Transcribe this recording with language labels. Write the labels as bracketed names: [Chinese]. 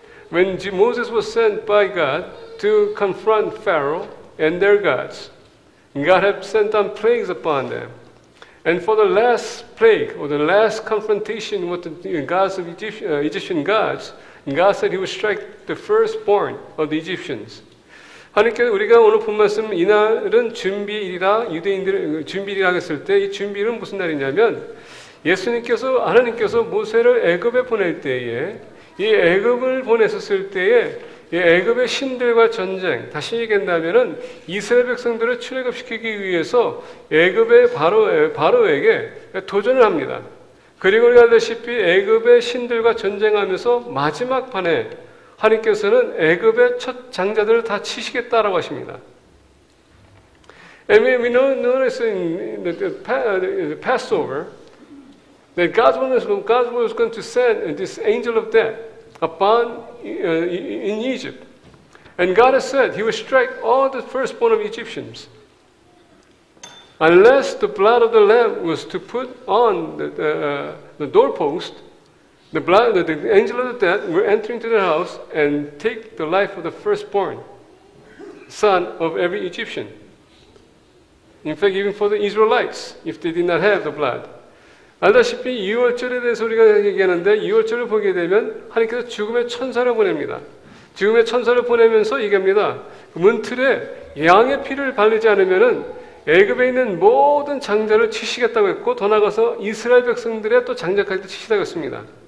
[English] When Moses was sent by God to confront Pharaoh and their gods, God had sent down plagues upon them. And for the last plague, or the last confrontation with the gods of Egyptian gods, God said He would strike the firstborn of the Egyptians. [Korean] 하나님께서 우리가 오늘 본 말씀 이날은 준비일이라 유대인들 준비일이라 했을 때 이 준비일은 무슨 날이냐면 하나님께서 모세를 애굽에 보낼 때에 이 애굽을 보냈었을 때에 이 애굽의 신들과 전쟁, 다시 얘기한다면은 이스라엘 백성들을 출애굽시키기 위해서 애굽의 바로에게 도전을 합니다. 그리고 우리가 알다시피 애굽의 신들과 전쟁하면서 마지막 판에 하나님께서는 애굽의 첫 장자들을 다 치시겠다라고 하십니다. [English] And we notice in the Passover that God was going to send this angel of death upon in Egypt. And God has said He would strike all the firstborn of Egyptians. Unless the blood of the lamb was to put on the doorpost, the angel of the death will enter into the house and take the life of the firstborn son of every Egyptian. In fact, even for the Israelites, if they did not have the blood. [Korean] 알다시피 6월절에 대해서 우리가 얘기하는데 6월절을 보게 되면 하나님께서 죽음의 천사를 보냅니다. 죽음의 천사를 보내면서 얘기합니다. 문틀에 양의 피를 바르지 않으면은 애굽에 있는 모든 장자를 치시겠다고 했고 더 나아가서 이스라엘 백성들의 또 장자까지도 치시다고 했습니다.